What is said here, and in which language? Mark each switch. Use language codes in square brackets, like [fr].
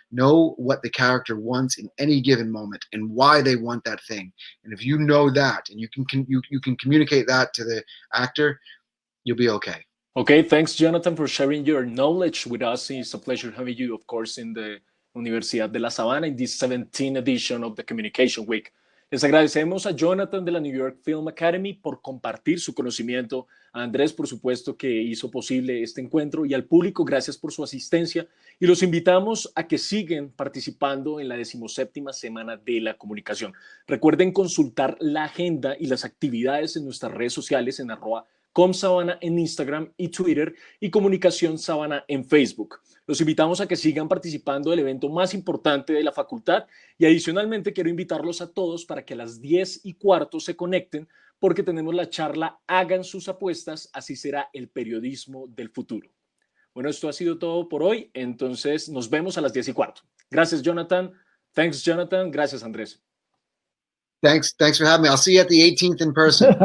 [en] Know what the character wants in any given moment and why they want that thing. And if you know that and you can communicate that to the actor, you'll be okay. Okay, thanks, Jonathan, for sharing your knowledge with us. It's a pleasure having you, of course, in the Universidad de La Sabana in this 17th edition of the Communication Week. [es] Les agradecemos a Jonathan de la New York Film Academy por compartir su conocimiento, a Andrés, por supuesto, que hizo posible este encuentro, y al público, gracias por su asistencia, y los invitamos a que sigan participando en la 17ª Semana de la Comunicación. Recuerden consultar la agenda y las actividades en nuestras redes sociales en @comsabana en Instagram y Twitter y Comunicación Sabana en Facebook. Los invitamos a que sigan participando del evento más importante de la facultad y adicionalmente quiero invitarlos a todos para que a las 10:15 se conecten porque tenemos la charla Hagan sus apuestas, así será el periodismo del futuro. Bueno, esto ha sido todo por hoy, entonces nos vemos a las 10:15. Gracias, Jonathan. [en] Thanks, Jonathan. [es] Gracias, Andrés. [en] Thanks for having me. I'll see you at the 18th in person.